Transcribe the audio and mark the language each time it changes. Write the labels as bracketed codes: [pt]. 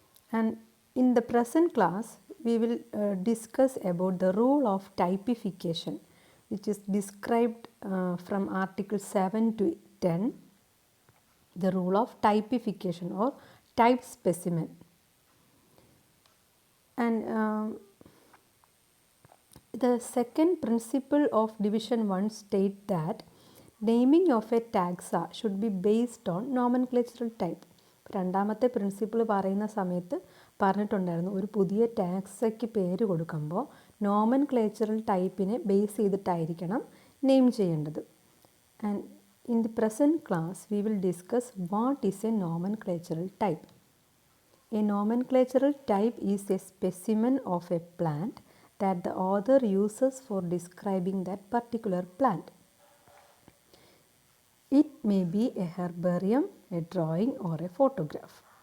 [en] And in the present class, we will discuss about the rule of typification, which is described from Article 7 to 10, the rule of typification or type specimen. And the second principle of Division 1 states that naming of a taxa should be based on nomenclatural type. [ml] രണ്ടാമത്തെ principle പറയുന്ന സമയത്ത് പറഞ്ഞിട്ടുണ്ടായിരുന്നു, ഒരു പുതിയ ടാക്സയ്ക്ക് പേര് കൊടുക്കുമ്പോൾ നോമൻക്ലേച്ചറൽ ടൈപ്പിനെ base ചെയ്തിട്ടായിരിക്കണം name ചെയ്യേണ്ടത്. [en] And in the present class we will discuss what is a nomenclatural type. A nomenclatural type is a specimen of a plant that the author uses for describing that particular plant. It may be a herbarium, a drawing or a photograph.